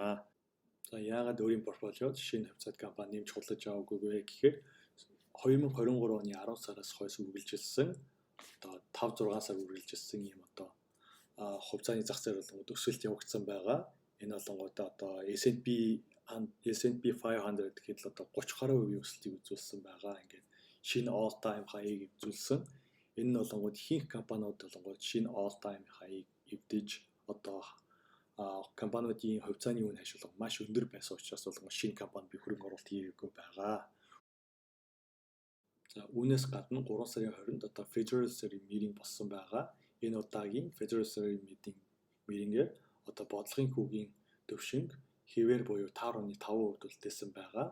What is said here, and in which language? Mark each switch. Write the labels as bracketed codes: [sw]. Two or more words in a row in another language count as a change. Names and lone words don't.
[mn] За яагаад өөрийн портфолиод шинэ хувьцаат компани нэмж худалдаж аваагүй вэ гэхээр 2023 оны 10 сараас хойш үргэлжилсэн 5-6 сар үргэлжилсэн юм хувьцааны зах зээл болонгод өсөлт явагдсан байгаа. Энэ болонгод S&P 500 гэхэд 30% өсөлтийг үзүүлсэн байгаа. Ингээд шинэ [en] all time high- [mn] ыг үзүүлсэн. Энэ нь болонгод ихэнх компаниуд болонгод шинэ [en] all time high- [mn] ыг эвдэж компаниудын хувьцааны үн хашилга маш өндөр байсан учраас болонгод шинэ компанид би хөрөнгө оруулалт хийгээгүй байгаа. За үүнээс гадна 3 сарын 20-нд Federal Reserve meeting болсон байгаа. Энэ удаагийн Federal Reserve meeting-ээр бодлогын хүүгийн төвшинг хэвээр буюу 5.5% үлдээсэн байгаа.